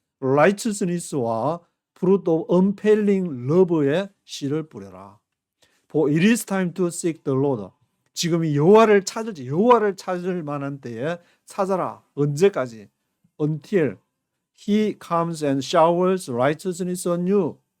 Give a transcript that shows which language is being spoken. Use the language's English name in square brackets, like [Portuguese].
[English] righteousness와 fruit of unfailing love의 [Korean] 씨를 뿌려라. [English] For it is time to seek the Lord. [Korean] 지금이 여호와를 찾을 만한 때에 찾아라. 언제까지? [English] Until he comes and showers righteousness on you.